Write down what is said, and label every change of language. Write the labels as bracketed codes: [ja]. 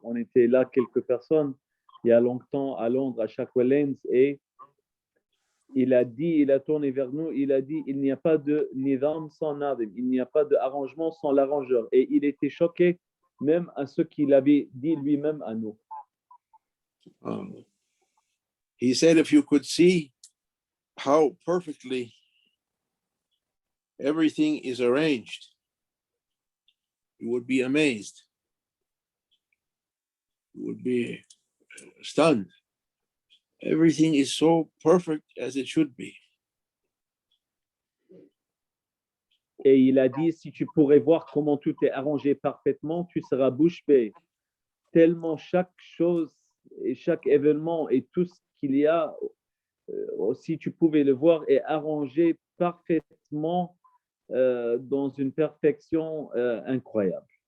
[fr] On était là, quelques personnes, il y a longtemps à Londres, à Shackleton's, et il a dit, il a tourné vers nous, il a dit, il n'y a pas de nidam sans nadim, il n'y a pas d'arrangement sans l'arrangeur. Et il était choqué même à ce qu'il avait dit lui-même à nous. [en] He said, if you could see how perfectly everything is arranged, you would be amazed. You would be stunned. Everything is so perfect as it should be. [fr] Et il a dit, si tu pourrais voir comment tout est arrangé parfaitement, tu seras bouche bée. Tellement chaque chose et chaque événement et tout ce qu'il y a, si tu pouvais le voir, est arrangé parfaitement dans une perfection incroyable.